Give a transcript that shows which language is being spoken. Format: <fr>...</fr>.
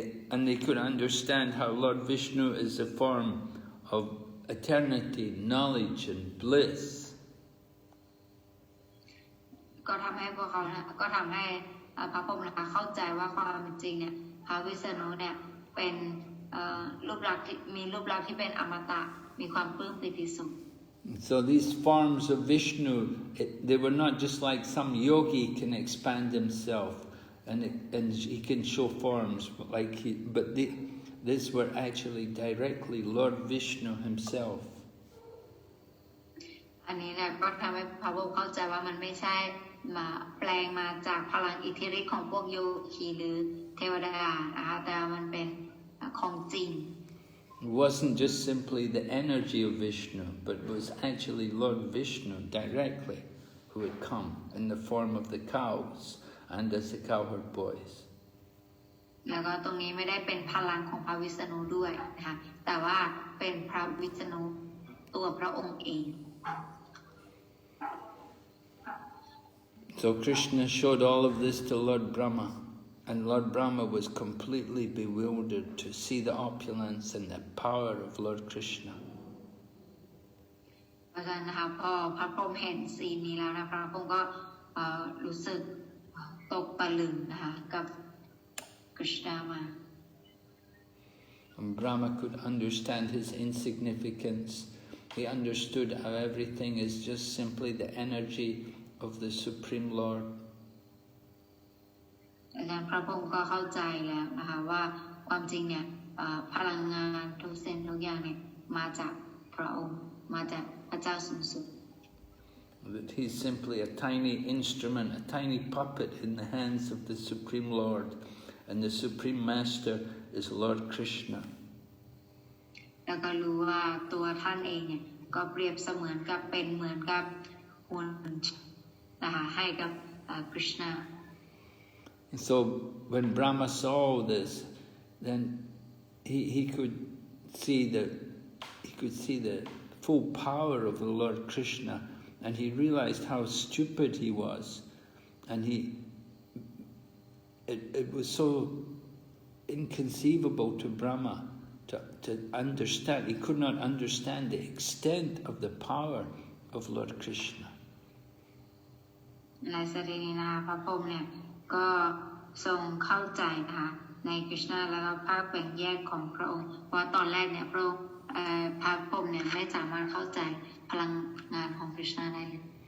<en>And they could understand how Lord Vishnu is a form of eternity, knowledge and bliss.</en> <th>ก็ทำให้พวกเขาก็ทำให้พระพรหมนะคะเข้าใจว่าความจริงเนี่ยพระวิษณุเนี่ยเป็นรูปลักษณ์ที่มีรูปลักษณ์ที่เป็นอมตะมีความปลื้มปิติสุข</th> <en>So these forms of Vishnu, they were not just like some yogi can expand himself and he can show forms like these were actually directly Lord Vishnu himself.</en> <th>อันนี้เนี่ยก็ทำให้พระพรหมเข้าใจว่ามันไม่ใช่มาแปลงมาจากพลังอิทธิฤทธิ์ของพวกโยคีหรือเทวดานะคะแต่มันเป็นของจริง</th> <en>It wasn't just simply the energy of Vishnu, but it was actually Lord Vishnu directly who had come in the form of the cows and as the cowherd boys.</en> <th>แล้วก็ตรงนี้ไม่ได้เป็นพลังของพระวิษณุด้วยนะคะแต่ว่าเป็นพระวิษณุตัวพระองค์เอง</th> <en>So Krishna showed all of this to Lord Brahma, and Lord Brahma was completely bewildered to see the opulence and the power of Lord Krishna.</en> <th>เพราะฉะนั้นนะคะพอพระพรหมเห็นซีนนี้แล้วนะพระพรหมก็รู้สึกตกตะลึงนะคะกับกฤษณามา</th> <en>And Brahma could understand his insignificance. He understood how everything is just simply the energy of the Supreme Lord.</en> <th>อาจารย์พระพรหมก็เข้าใจแล้วนะคะว่าความจริงเนี่ยพลังงานทุกสิ่งทุกอย่างเนี่ยมาจากพระองค์มาจากพระเจ้าสูงสุด</th> <en>That he's simply a tiny instrument, a tiny puppet in the hands of the Supreme Lord, and the Supreme Master is Lord Krishna.</en> <th>แล้วก็รู้ว่าตัวท่านเองเนี่ยก็เปรียบเสมือนกับเป็นเหมือนกับหุ่นนะคะให้กับกฤษณา</th> <en>And so when Brahma saw this, then he could see the full power of the Lord Krishna, and he realized how stupid he was, and it was so inconceivable to Brahma to understand. He could not understand the extent of the power of Lord Krishna.</en> <th>ในสรีนี้นะคะพระพรหมเนี่ยก็ทรงเข้าใจนะคะในกฤษณาแล้วก็ภาคแบ่งแยกของพระองค์เพราะตอนแรกเนี่ยพระพรหมเนี่ยไม่สามารถเข้าใจพลังงานของกฤษณาได้เลย</th>